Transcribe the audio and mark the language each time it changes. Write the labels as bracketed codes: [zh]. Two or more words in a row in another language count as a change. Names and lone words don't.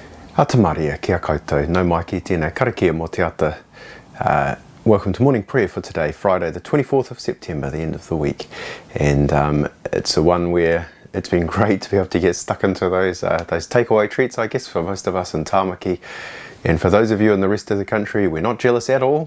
[mi] Ata Maria, kia koutou, no mai ki tēnei, Karakia mō te ata. [en] Welcome to morning prayer for today, Friday the 24th of September, the end of the week. And it's a one where it's been great to be able to get stuck into those takeaway treats, I guess, for most of us in Tāmaki. And for those of you in the rest of the country, we're not jealous at all.